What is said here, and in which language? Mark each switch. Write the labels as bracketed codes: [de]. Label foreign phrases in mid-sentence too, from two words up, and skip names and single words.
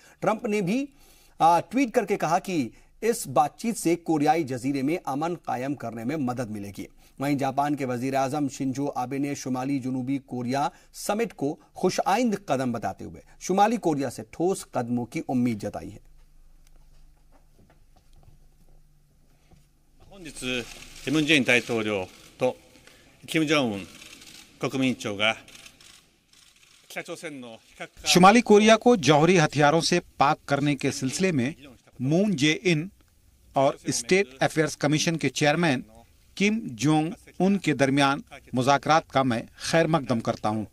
[ur] ٹرمپ نے بھی ٹویٹ کرکے کہا کہ اس بات چیت سے کوریائی جزیرے میں امن قائم کرنے میں مدد ملے گی. وہیں جاپان کے وزیر اعظم شنزو آبے نے شمالی جنوبی کوریا سمٹ کو خوش آئند قدم بتاتے ہوئے شمالی کوریا سے ٹھوس قدموں کی امید جتائی ہے. [ja] 本日キム・ジェイン大統領とキム・ジョンウン国民委員長が [ur] شمالی کوریا کو جوہری ہتھیاروں سے پاک کرنے کے سلسلے میں مون جے ان اور اسٹیٹ افیئرز کمیشن کے چیئرمین کم جونگ ان کے درمیان مذاکرات کا میں خیر مقدم کرتا ہوں.